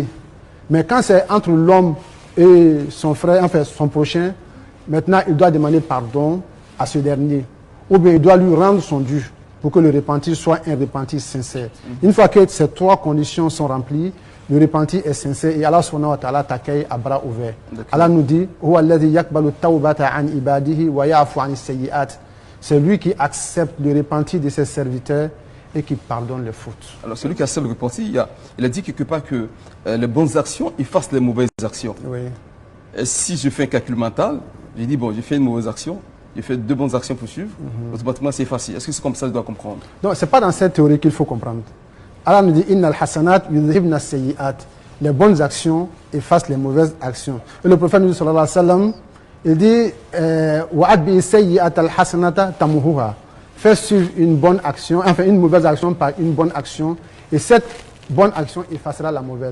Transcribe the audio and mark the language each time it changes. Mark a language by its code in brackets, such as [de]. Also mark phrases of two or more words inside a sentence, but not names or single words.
[fr] Mais quand c'est entre l'homme et son frère, enfin son prochain, maintenant, il doit demander pardon à ce dernier. Ou bien il doit lui rendre son dû pour que le repentir soit un repentir sincère. Une fois que ces 3 conditions sont remplies, le repentir est sincère et Allah [ar] سبحانه وتعالى [fr] t'accueille à bras ouverts. Allah nous dit, [ar] هو الذي يقبل التوبة عن عباده ويعفو عن السيئات. [fr] C'est lui qui accepte le repentir de ses serviteurs et qui pardonne les fautes. Alors celui qui accepte le repentir, il a dit quelque part que les bonnes actions effacent les mauvaises actions. Oui. Et si je fais un calcul mental, j'ai dit, bon, j'ai fait une mauvaise action, j'ai fait 2 bonnes actions pour suivre, automatiquement c'est facile. Est-ce que c'est comme ça que je dois comprendre? Non, ce n'est pas dans cette théorie qu'il faut comprendre. Allah nous dit « [ar] إن الحسنات يذهبن السيئات [fr] » Les bonnes actions effacent les mauvaises actions. Et le prophète nous dit, [ar] صلى الله عليه وسلم, [fr] il dit « [ar] وأتبع السيئة الحسنة تمحها [fr] » Fais suivre une bonne action, enfin une mauvaise action par une bonne action, et cette bonne action effacera la mauvaise.